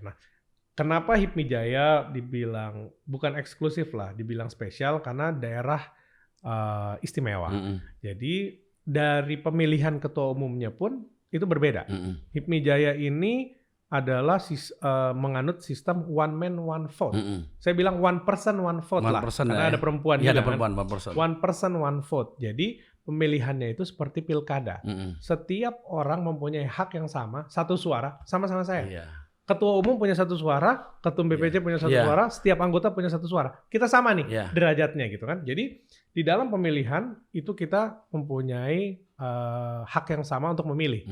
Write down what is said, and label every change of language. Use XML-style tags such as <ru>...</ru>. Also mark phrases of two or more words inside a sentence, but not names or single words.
<id>Nah, kenapa HIPMI Jaya dibilang bukan eksklusif lah, dibilang spesial karena daerah istimewa. Jadi dari pemilihan ketua umumnya pun itu berbeda. HIPMI Jaya ini adalah menganut sistem</id> <en>one man one vote.</en> <id>Saya bilang</id> <en>one person one vote</en> <id>lah, karena ada perempuan juga kan.</id> <en>One person one vote.</en> <id>Jadi pemilihannya itu seperti pilkada. Setiap orang mempunyai hak yang sama, satu suara, sama-sama saya. Ketua umum punya satu suara, ketum BPC punya satu suara, setiap anggota punya satu suara. Kita sama nih derajatnya gitu kan. Jadi di dalam pemilihan itu kita mempunyai hak yang sama untuk memilih.</id>